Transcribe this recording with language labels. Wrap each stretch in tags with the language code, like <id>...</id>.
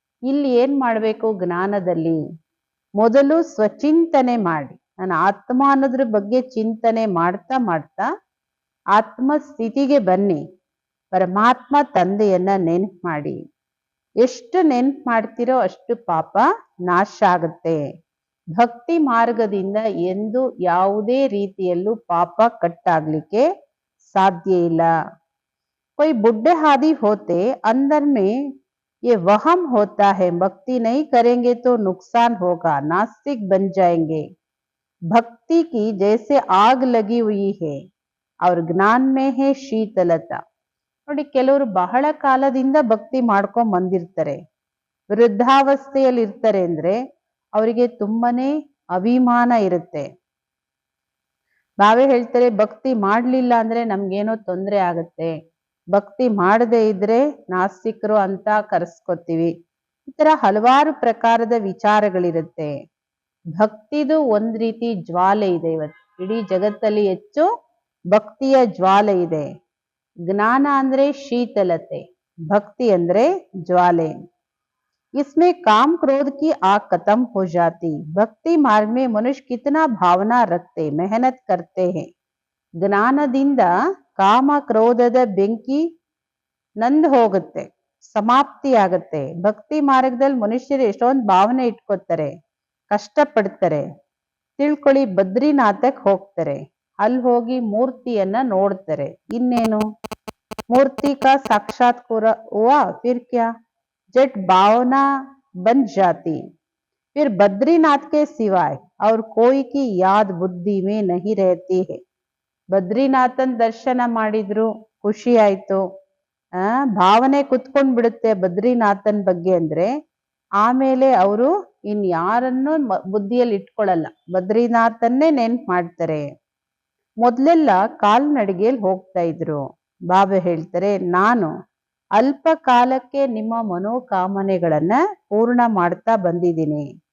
<kn>ಇಲ್ಲಿ ಏನ್ ಮಾಡಬೇಕು ಜ್ಞಾನದಲ್ಲಿ, ಮೊದಲು ಸ್ವಚಿಂತನೆ ಮಾಡಿ, ನಾನು ಆತ್ಮ ಅನ್ನೋದ್ರ ಬಗ್ಗೆ ಚಿಂತನೆ ಮಾಡ್ತಾ ಮಾಡ್ತಾ ಆತ್ಮ ಸ್ಥಿತಿಗೆ ಬನ್ನಿ. ಪರಮಾತ್ಮ ತಂದೆಯನ್ನ ನೆನ್ಪು ಮಾಡಿ. ಎಷ್ಟು ನೆನ್ಪು ಮಾಡ್ತಿರೋ ಅಷ್ಟು ಪಾಪ ನಾಶ ಆಗುತ್ತೆ. ಭಕ್ತಿ ಮಾರ್ಗದಿಂದ ಎಂದು ಯಾವುದೇ ರೀತಿಯಲ್ಲೂ ಪಾಪ ಕಟ್ಟಾಗ್ಲಿಕ್ಕೆ ಸಾಧ್ಯ ಇಲ್ಲ.</kn> <hi>कोई बुढ़े हादी होते अंदर में ये वहम होता है, भक्ति नहीं करेंगे तो नुकसान होगा, नास्तिक बन जाएंगे. भक्ति की जैसे आग लगी हुई है और ज्ञान में है शीतलता.</hi> <kn>ನೋಡಿ, ಕೆಲವರು ಬಹಳ ಕಾಲದಿಂದ ಭಕ್ತಿ ಮಾಡ್ಕೊಂಡ್ ಬಂದಿರ್ತಾರೆ, ವೃದ್ಧಾವಸ್ಥೆಯಲ್ಲಿ ಇರ್ತಾರೆ ಅಂದ್ರೆ ಅವರಿಗೆ ತುಂಬಾನೇ ಅಭಿಮಾನ ಇರುತ್ತೆ. ನಾವೇ ಹೇಳ್ತಾರೆ ಭಕ್ತಿ ಮಾಡ್ಲಿಲ್ಲ ಅಂದ್ರೆ ನಮ್ಗೇನೋ ತೊಂದರೆ ಆಗತ್ತೆ, ಭಕ್ತಿ ಮಾಡದೇ ಇದ್ರೆ ನಾಸ್ತಿಕರು ಅಂತ ಕರೆಸ್ಕೊತೀವಿ. ಈ ತರ ಹಲವಾರು ಪ್ರಕಾರದ ವಿಚಾರಗಳಿರುತ್ತೆ. ಭಕ್ತಿದು ಒಂದ್ ರೀತಿ ಜ್ವಾಲೆ ಇದೆ. ಇವತ್ತು ಇಡೀ ಜಗತ್ತಲ್ಲಿ ಹೆಚ್ಚು ಭಕ್ತಿಯ ಜ್ವಾಲೆ ಇದೆ. ಜ್ಞಾನ ಅಂದ್ರೆ ಶೀತಲತೆ, ಭಕ್ತಿ ಅಂದ್ರೆ ಜ್ವಾಲೆ.</kn> <hi>इसमें काम क्रोध की आग खत्म हो जाती. भक्ति मार्ग में मनुष्य कितना भावना रखते, मेहनत करते हैं.</hi> <kn>ಜ್ಞಾನದಿಂದ ಕಾಮ ಕ್ರೋಧದ ಬೆಂಕಿ ನಂದು ಹೋಗುತ್ತೆ, ಸಮಾಪ್ತಿ ಆಗತ್ತೆ. ಭಕ್ತಿ ಮಾರ್ಗದಲ್ಲಿ ಮನುಷ್ಯರು ಎಷ್ಟೊಂದು ಭಾವನೆ ಇಟ್ಕೋತಾರೆ, ಕಷ್ಟಪಡ್ತಾರೆ. ತಿಳ್ಕೊಳ್ಳಿ, ಬದ್ರಿನಾಥಕ್ ಹೋಗ್ತಾರೆ, ಅಲ್ಲಿ ಹೋಗಿ ಮೂರ್ತಿಯನ್ನ ನೋಡ್ತಾರೆ.</kn> <hi>ಇನ್ನೇನು, ಮೂರ್ತಿ ಕಾ ಸಾಕ್ಷಾತ್ಕಾರ ಹುವಾ, ಫಿರ್ ಕ್ಯಾ, जट भावना बन जाती. फिर बद्रीनाथ के सिवाय और कोई की याद बुद्धि में नहीं रहती है.</hi> <kn>ಬದ್ರಿನಾಥನ್ ದರ್ಶನ ಮಾಡಿದ್ರು, ಖುಷಿ ಆಯ್ತು, ಭಾವನೆ ಕುತ್ಕೊಂಡ್ ಬಿಡುತ್ತೆ ಬದ್ರಿನಾಥನ್ ಬಗ್ಗೆ ಅಂದ್ರೆ, ಆಮೇಲೆ ಅವರು ಯಾರನ್ನು ಬುದ್ಧಿಯಲ್ಲಿ ಇಟ್ಕೊಳ್ಳಲ್ಲ, ಬದ್ರಿನಾಥನ್ನೇ ನೆನ್ಪು ಮಾಡ್ತಾರೆ. ಮೊದ್ಲೆಲ್ಲ ಕಾಲ್ನಡಿಗೆಯಲ್ಲಿ ಹೋಗ್ತಾ ಇದ್ರು. ಬಾಬಾ ಹೇಳ್ತಾರೆ, ನಾನು ಅಲ್ಪ ಕಾಲಕ್ಕೆ ನಿಮ್ಮ ಮನೋಕಾಮನೆಗಳನ್ನ ಪೂರ್ಣ ಮಾಡ್ತಾ ಬಂದಿದ್ದೀನಿ.</kn>